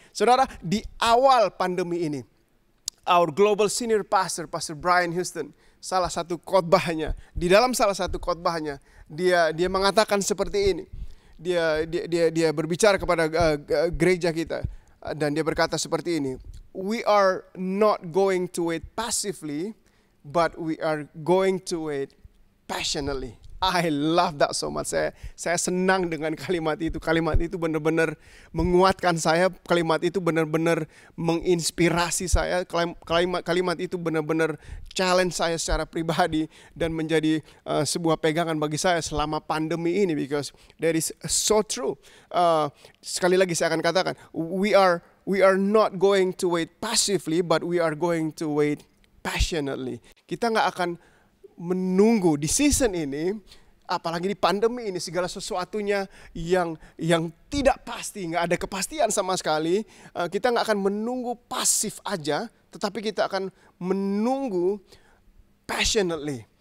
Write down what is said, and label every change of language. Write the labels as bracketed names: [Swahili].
[Indonesian] Saudara, di awal pandemi ini, [English] our global senior pastor, [Indonesian] Pastor Brian Houston, salah satu khotbahnya, di dalam salah satu khotbahnya, dia mengatakan seperti ini. Dia berbicara kepada gereja kita, dan dia berkata seperti ini. [English] We are not going to wait passively, but we are going to wait passionately. I love that so much. [Indonesian] Saya senang dengan kalimat itu. Kalimat itu benar-benar menguatkan saya. Kalimat itu benar-benar menginspirasi saya. Kalimat itu benar-benar challenge saya secara pribadi, dan menjadi sebuah pegangan bagi saya selama pandemi ini, [English] because that is so true. [Indonesian] Sekali lagi saya akan katakan, [English] we are not going to wait passively, but we are going to wait passionately. [Indonesian] Kita nggak akan menunggu di season ini, apalagi di pandemi ini, segala sesuatunya yang tidak pasti, nggak ada kepastian sama sekali. Kita nggak akan menunggu pasif aja, tetapi kita akan menunggu passionately.